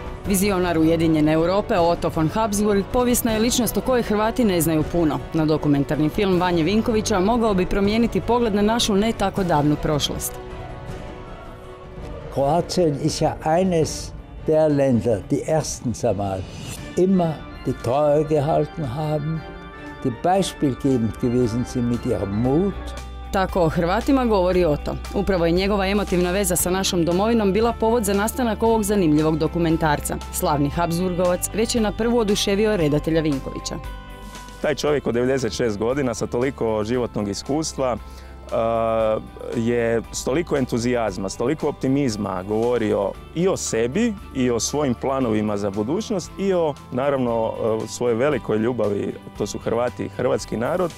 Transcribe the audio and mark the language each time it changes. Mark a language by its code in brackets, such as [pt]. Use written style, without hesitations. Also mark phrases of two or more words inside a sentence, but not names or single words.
[hr] Vizionar Ujedinjene Europe Otto von Habsburg povijesna je ličnost o kojoj Hrvati ne znaju puno. No dokumentarni film Vanje Vinkovića mogao bi promijeniti pogled na našu ne tako davnu prošlost. [de] Kroatien ist ja eines der Länder, die ersten einmal, immer die Treue gehalten haben, die beispielgebend gewesen sind mit ihrem Mut. [hr] Tako o Hrvatima govori Otto. Upravo je njegova emotivna veza sa našom domovinom bila povod za nastanak ovog zanimljivog dokumentarca. Slavni Habsburgovac već je na prvu oduševio redatelja Vinkovića. Taj čovjek od 96 godina sa toliko životnog iskustva je s toliko entuzijazma, s toliko optimizma govorio i o sebi i o svojim planovima za budućnost i o, naravno, svojoj velikoj ljubavi, to su Hrvati i hrvatski narod.